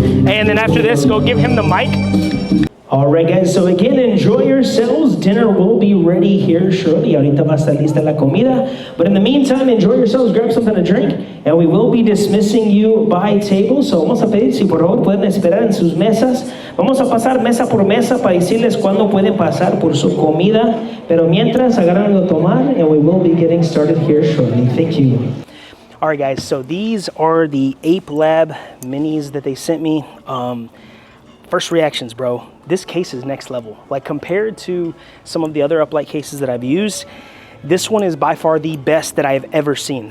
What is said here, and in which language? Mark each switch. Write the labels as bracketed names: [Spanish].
[English] And then after this, go give him the mic. All right, guys, so again, enjoy yourselves. Dinner will be ready here shortly. [Spanish] Ahorita va a estar lista la comida. [English] But in the meantime, enjoy yourselves, grab something to drink, and we will be dismissing you by table. [Spanish] So vamos a pedir, si por favor pueden esperar en sus mesas. Vamos a pasar mesa por mesa para decirles cuándo pueden pasar por su comida. Pero mientras, agarran a tomar, [English] and we will be getting started here shortly. Thank you. All right, guys, so these are the Apelab Minis that they sent me. First reactions, bro. This case is next level. Like, compared to some of the other uplight cases that I've used, this one is by far the best that I've ever seen.